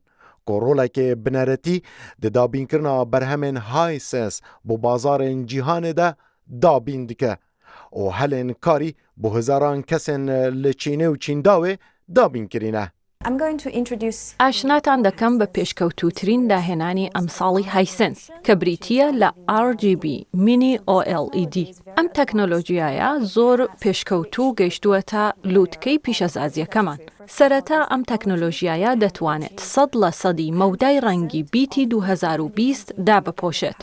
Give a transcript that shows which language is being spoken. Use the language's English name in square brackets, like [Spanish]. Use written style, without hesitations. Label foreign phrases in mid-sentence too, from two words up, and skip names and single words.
[Kurdish] Rolekê bineretî di dabînkirina berhemên Hisense bo bazarên cîhanê de dabîn dike û helên karî bo hizaran kesên li Çînê û Çîndawê dabîn kirîne. [Central Kurdish] ئاشناتان دەکەم بە پێشکەوتووترین داهێنانی ئەمساڵی هایسنس کە بریتیە لە RGB مینی OLED. ئەم تەکنۆلۆژیایە زۆر پێشکەوتوو گەیشتووە تا لووتکەی پیشەسازیەکەمان. سەرەتا ئەم تەکنۆلۆژیایە دەتوانێت 100% مەودای ڕەنگی بیتی 2020 دابپۆشێت.